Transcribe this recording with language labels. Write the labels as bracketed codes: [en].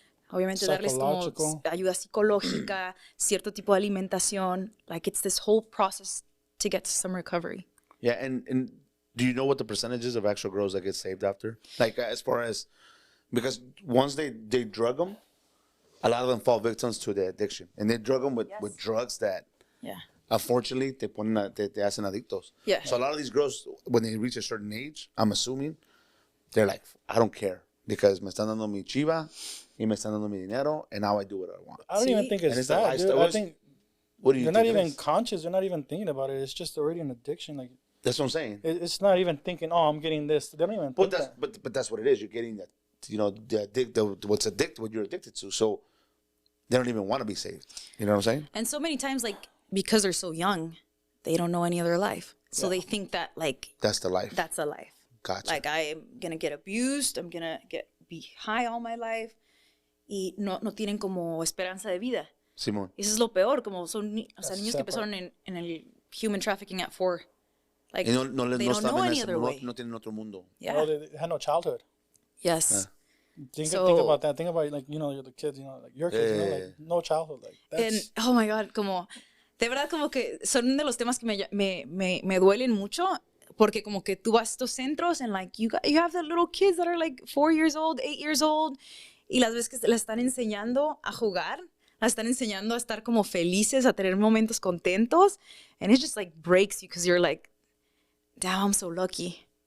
[es] Obviamente darles como ayuda psicológica, cierto tipo de alimentación. [en] Like, it's this whole process to get to some recovery. Yeah, and do you know what the percentages of actual girls that get saved after? Like, as far as... Because once they drug them, a lot of them fall victims to the addiction. And they drug them with drugs that... Yeah. Unfortunately, [es] te hacen adictos. [en] Yeah. So a lot of these girls, when they reach a certain age, I'm assuming, they're like, I don't care. Because [es] me están dando mi chiva, y me están dando mi dinero, [en] and now I do what I want. I don't even think it's that, dude. I think they're not even conscious. They're not even thinking about it. It's just already an addiction. Like, that's what I'm saying. It's not even thinking, oh, I'm getting this. They don't even think that. But that's what it is. You're getting that what you're addicted to. So they don't even want to be saved. You know what I'm saying? And so many times, like, because they're so young, they don't know any other life. So they think that, like, That's the life. that's a life. Gotcha. Like, I am going to get abused. I'm going to be high all my life. [es] Y no tienen como esperanza de vida. Simón. Y eso es lo peor. Como son niños que empezaron en el [en] human trafficking at 4. Like, [es] Y [en] they don't know any other way. [es] No tienen otro mundo. [en] Yeah. Well, they had no childhood. Yes. Think So- about that. Think about, like, you're the kids, like your kids, like no childhood. Like, And, that's, oh my God, [es] como, de verdad, como que son de los temas que me duelen mucho, porque como que tú vas a estos centros [en] and like, you have the little kids that are like 4 years old, [es] 8 years old, y las veces que las están enseñando a jugar, las están enseñando a estar como felices, a tener momentos contentos, [en] and it just like breaks you because you're like, damn, I'm so lucky.